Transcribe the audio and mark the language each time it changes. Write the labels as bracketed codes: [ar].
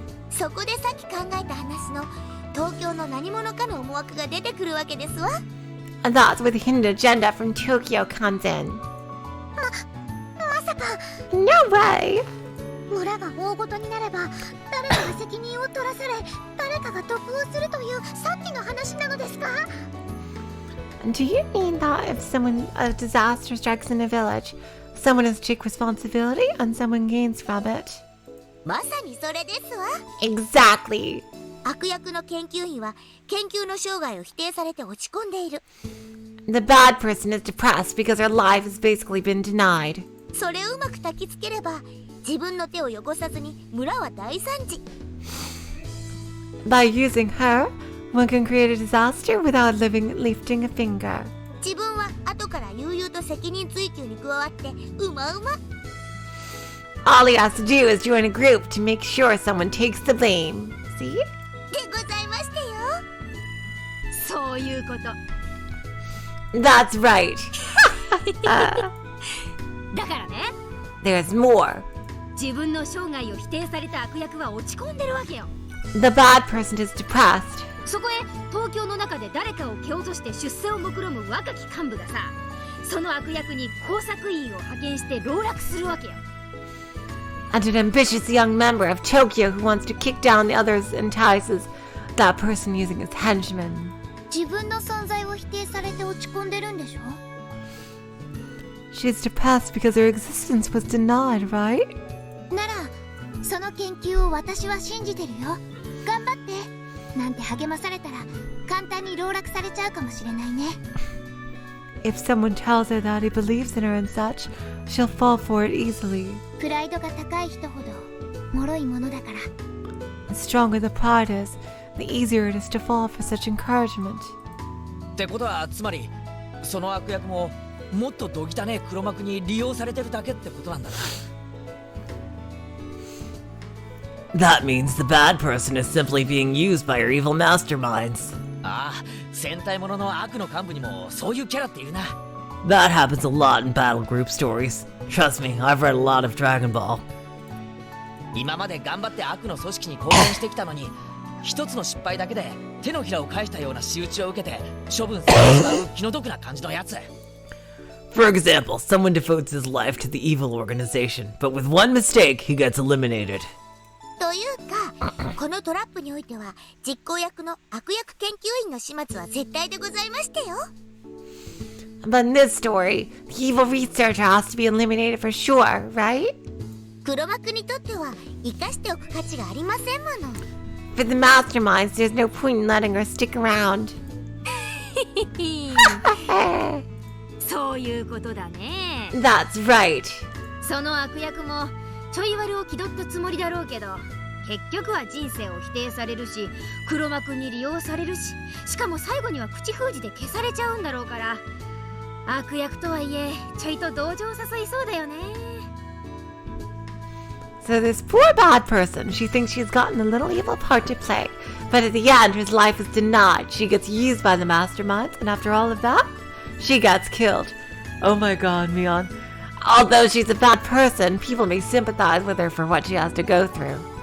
[ja] そこでさっき考えた話の東京の何者かの思惑が出てくるわけですわ。 [en] And that's where the hidden agenda from Tokyo comes in. [ja] まさか [en] No way! [ja] 村が大ごとになれば誰かが責任を取らされ誰かが得をするというさっきの話なのですか？ [en] Do you mean that if a disaster strikes in a village, someone has to take responsibility and someone gains from it? [ja] まさにそれですわ。 [en] Exactly! [ja] 悪役の研究員は研究の生涯を否定されて落ち込んでいる。 [en] The bad person is depressed because her life has basically been denied. [ja] それをうまく焚きつければ自分の手を汚さずに村は大惨事。 [en] By using her, one can create a disaster without lifting a finger. [ja] 自分は後から悠々と責任追及に加わってうまうま。 [en] All he has to do is join a group to make sure someone takes the blame. See? [ja] でございましてよ。そういうこと。 [en] That's right. [ja] だからね。 [en] There's more. [ja] 自分の生涯を否定された悪役は落ち込んでるわけよ。 [en] The bad person is depressed. [ja] そこへ東京の中で誰かを蹴落として出世を目論む若き幹部がさ、その悪役に工作員を派遣して籠絡するわけよ。 [en] And an ambitious young member of Tokyo who wants to kick down the others entices that person using his henchmen. [ja] 自分の存在を否定されて落ち込んでるんでしょ？ [en] She's depressed because her existence was denied, right? [ja] ならその研究を私は信じてるよ。頑張ってなんて励まされたら簡単に籠絡されちゃうかもしれないね。 [en] If someone tells her that he believes in her and such, she'll fall for it easily. [ja] プライドが高い人ほど脆いものだから。 [en] The stronger the pride is, the easier it is to fall for such encouragement. [ja] ってことはつまりその悪役ももっとどぎたねえ黒幕に利用されてるだけってことなんだな。 [en] That means the bad person is simply being used by her evil masterminds. [ja] ああ、戦隊ものの悪の幹部にもそういうキャラっているな。 [en] That happens a lot in battle group stories. Trust me, I've read a lot of Dragon Ball. [ja] 今まで頑張って悪の組織に貢献してきたのに一つの失敗だけで手のひらを返したような仕打ちを受けて処分されてしまう気の毒な感じのやつ。 [en] For example, someone devotes his life to the evil organization, but with one mistake, he gets eliminated. [ja] というかこのトラップにおいては実行役の悪役研究員の始末は絶対でございましてよ。 [en] But in this story, the evil researcher has to be eliminated for sure, right? [ja] 黒幕にとっては生かしておく価値がありませんもの。 [en] For the masterminds, there's no point in letting her stick around. [ja] そういうことだね。 [en] That's right. [ja] その悪役もちょい悪を気取ったつもりだろうけど、結局は人生を否定されるし黒幕に利用されるし、しかも最後には口封じで消されちゃうんだろうから、悪役とはいえちょいと同情を誘いそうだよね。 [en] So this poor bad person, she thinks she's gotten a little evil part to play, but at the end, her life is denied. She gets used by the masterminds, and after all of that, she gets killed. Oh my god, Mion. Although she's a bad person, people may sympathize with her for what she has to go through.